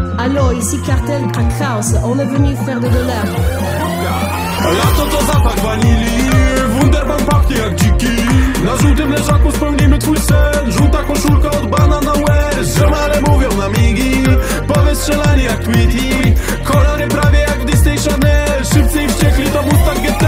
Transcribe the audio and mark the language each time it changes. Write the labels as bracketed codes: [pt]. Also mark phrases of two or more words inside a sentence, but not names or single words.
[fr] Allo, ici Cartel Crack House, on est venu faire de dollars. [pl] Lato to zapach wanilii, Wunderbaum pachnie jak dziki. Na żółtym leżaku spełnimy twój sen. Żółta koszulka od Banana Wears. Ziomale mówią na migi, powystrzelani jak Tweety. Kolory prawie jak w Disney Channel. Szybcy i wściekli to Mustang GT.